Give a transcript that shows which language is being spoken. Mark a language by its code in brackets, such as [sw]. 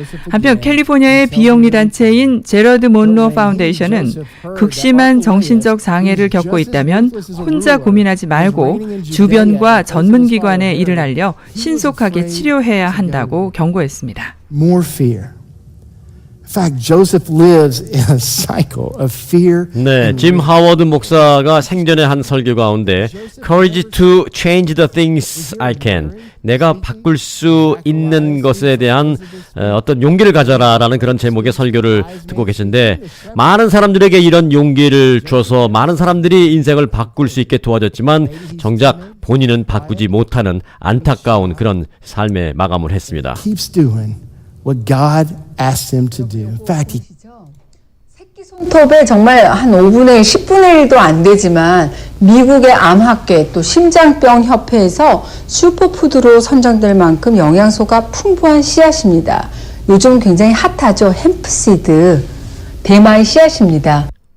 [ko] 한편 캘리포니아의 비영리 단체인 제러드 몬로 파운데이션은 극심한 정신적 장애를 겪고 있다면 혼자 고민하지 말고 주변과 전문기관에 이를 알려 신속하게 치료해야 한다고 경고했습니다. [en] More fear. In fact, Joseph lives in a cycle of fear. [ko] 네, 짐 하워드 목사가 생전에 한 설교 가운데 [en] Courage to change the things I can. [ko] 내가 바꿀 수 있는 것에 대한 어떤 용기를 가져라라는 그런 제목의 설교를 듣고 계신데 많은 사람들에게 이런 용기를 줘서 많은 사람들이 인생을 바꿀 수 있게 도와줬지만 정작 본인은 바꾸지 못하는 안타까운 그런 삶의 마감을 했습니다. [en] Keeps doing what God asked him to do. In fact, he [ko] 손톱에 정말 한 5분의 1, 10분의 1도 안 되지만 미국의 암학회 또 심장병 협회에서 슈퍼푸드로 선정될 만큼 영양소가 풍부한 씨앗입니다. 요즘 굉장히 핫하죠. 햄프시드. 대마의 씨앗입니다.